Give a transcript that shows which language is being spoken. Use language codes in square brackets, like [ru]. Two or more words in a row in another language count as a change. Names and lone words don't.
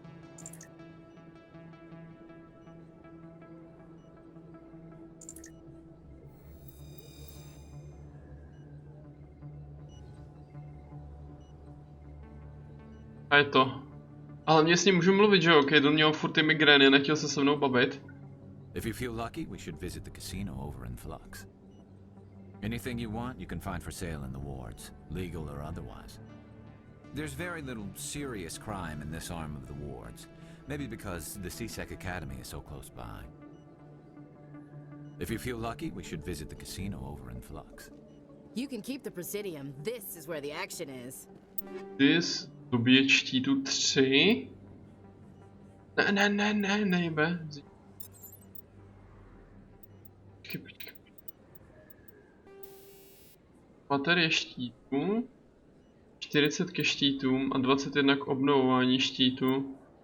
[cs] A je to. Ale mě s ním můžu mluvit, že jo? Kaden měl furt ty migrény, nechtěl se mnou bavit. [en] If you feel lucky, we should visit the casino over in Flux. Anything you want, you can find for sale in the wards, legal or otherwise. There's very little serious crime in this arm of the wards, maybe because the CSEC Academy is so close by. If you feel lucky, we should visit the casino over in Flux. You can keep the Presidium. This is where the action is. [cs] This dobije štítu 3. Ne, nejbe. Počkej. Baterie štítů. 40 ke štítům a 21 k obnovování štítu.